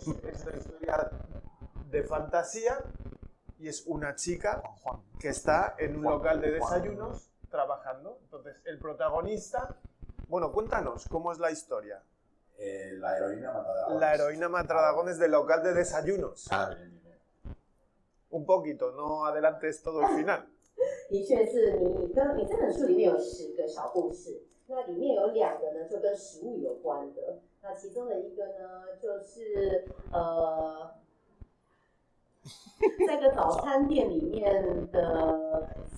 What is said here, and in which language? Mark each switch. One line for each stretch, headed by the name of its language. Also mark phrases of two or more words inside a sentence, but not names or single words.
Spanish: Es una historia de fantasía y es una chica que está en un local de desayunos trabajando. Entonces, el protagonista... Bueno, cuéntanos, ¿cómo es la historia? La heroína matadragones. La heroína matadragones del local de desayunos. Bien. Un poquito, no adelantes todo el final.
Chinese: 的确是你这本书里面有10个小故事，那里面有2个呢就跟食物有关的，那其中的一个呢就是在一个早餐店里面的